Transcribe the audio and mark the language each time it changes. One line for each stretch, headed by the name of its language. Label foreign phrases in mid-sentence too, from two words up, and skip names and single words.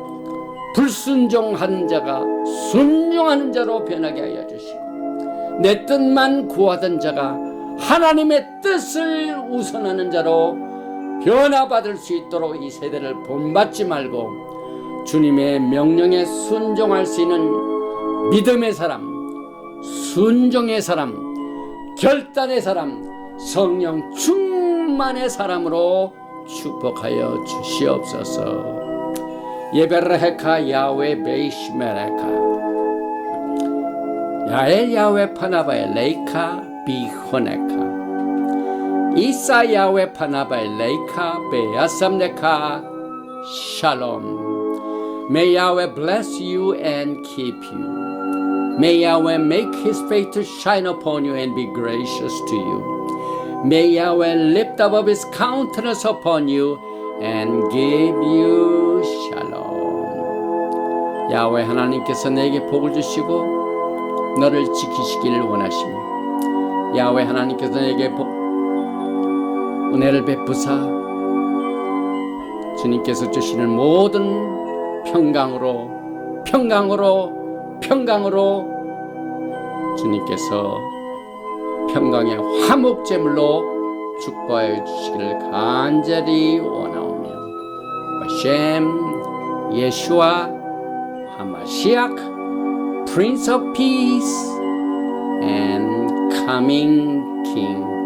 Korean: 불순종한 자가 순종하는 자로 변하게 하여 주시고 내 뜻만 구하던 자가 하나님의 뜻을 우선하는 자로 변화받을 수 있도록 이 세대를 본받지 말고 주님의 명령에 순종할 수 있는 믿음의 사람, 순종의 사람, 결단의 사람, 성령 충만의 사람으로 축복하여 주시옵소서.
Hebrew: יברכך יהוה וישמרך יאר יהוה פניו אליך ויחנך ישא יהוה פניו אליך וישם לך שלום.
English: May Yahweh bless you and keep you. May Yahweh make his face to shine upon you and be gracious to you. May Yahweh lift up his countenance upon you and give you shalom.
Korean: 야훼 하나님께서 내게 복을 주시고 너를 지키시기를 원하시며 야훼 하나님께서 내게 은혜를 베푸사 주님께서 주시는 모든 평강으로 주님께서 평강의 화목제물로 축복하여 주시기를 간절히 원하오며
Hebrew: בשם ישוע המשיח
English: Prince of Peace and Coming King.